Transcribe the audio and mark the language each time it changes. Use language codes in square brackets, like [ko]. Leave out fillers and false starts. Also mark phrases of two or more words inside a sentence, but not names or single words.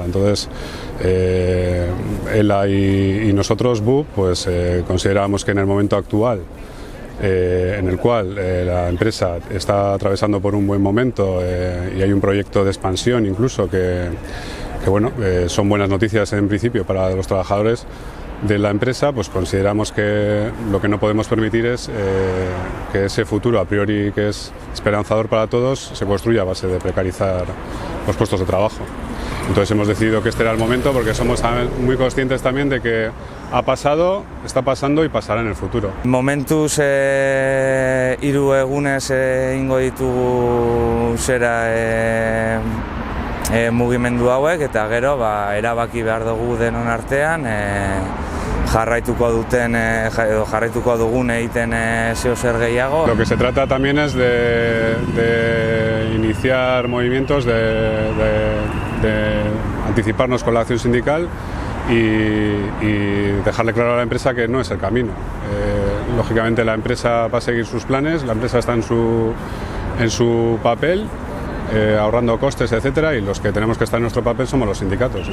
[es] Entonces, ELA y nosotros, BUP, pues considerábamos que en el momento actual, en el cual la empresa está atravesando por un buen momento y hay un proyecto de expansión incluso que son buenas noticias en principio para los trabajadores de la empresa, pues consideramos que lo que no podemos permitir es que ese futuro a priori que es esperanzador para todos se construya a base de precarizar los puestos de trabajo. Entonces hemos decidido que este era el momento porque somos muy conscientes también de que ha pasado, está pasando y pasará en el futuro. [eu] Momentuz 3 egunez ingo ditugu mugimendu hauek eta gero erabaki behar dugu denon artean jarraituko dugun egiten zer gehiago. [es] Lo que se trata también es de iniciar movimientos, de anticiparnos con la acción sindical y dejarle claro a la empresa que no es el camino. Lógicamente la empresa va a seguir sus planes, la empresa está en su papel, ahorrando costes, etcétera, y los que tenemos que estar en nuestro papel somos los sindicatos.